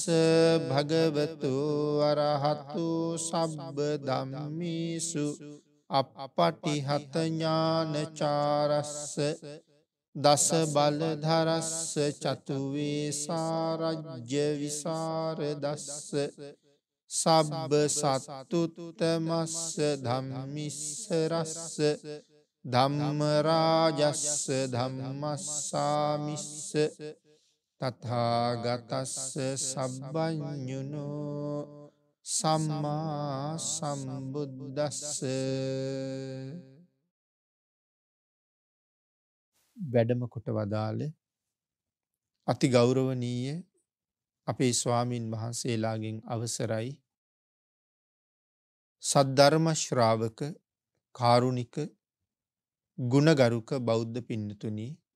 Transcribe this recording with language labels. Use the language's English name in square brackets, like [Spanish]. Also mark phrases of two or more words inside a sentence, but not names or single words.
[Pali] භගවතු අරහතු සබ්බ ධම්මේසු අප්පටිහත ඥානචාරස්ස දස බලධරස්ස චතු වේසාරජ්‍ය විසරදස්ස සබ්බ සත්තුත්තමස්ස ධම්මිස්ස රස්ස ධම්ම රාජස්ස ධම්මස්සාමිස්ස තථාගතස්ස සබ්බඤුනෝ සම්මා සම්බුද්දස්ස [Sinhala] වැඩම කොට වදාළ අති ගෞරවනීය අපේ ස්වාමින් වහන්සේලාගෙන් අවසරයි සද්ධර්ම ශ්‍රාවක කාරුණික ගුණගරුක බෞද්ධ පින්නතුනි